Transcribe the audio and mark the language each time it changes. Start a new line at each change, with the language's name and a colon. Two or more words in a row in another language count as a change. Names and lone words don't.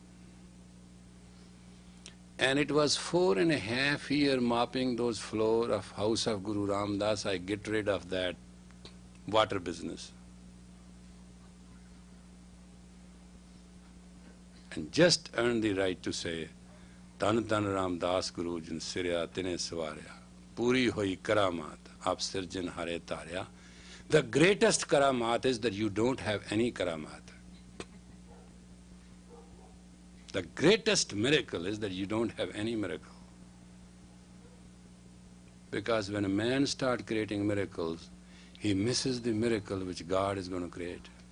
English: And it was 4.5 years mopping those floors of house of Guru Ram Das. I get rid of that water business. And just earned the right to say,
Punjabi: ਧੰਨ ਧੰਨ ਰਾਮ ਦਾਸ ਗੁਰੁ ਜਿਨਿ ਸਿਰਿਆ ਤਿਨੈ ਸਵਾਰਿਆ ਪੂਰੀ ਹੋਈ ਕਰਾਮਾਤਿ ਆਪਿ ਸਿਰਜਣ ਹਾਰੈ ਤਾਰਿਆ.
English: The greatest karamat is that you don't have any karamat. The greatest miracle is that you don't have any miracle. Because when a man starts creating miracles, he misses the miracle which God is going to create.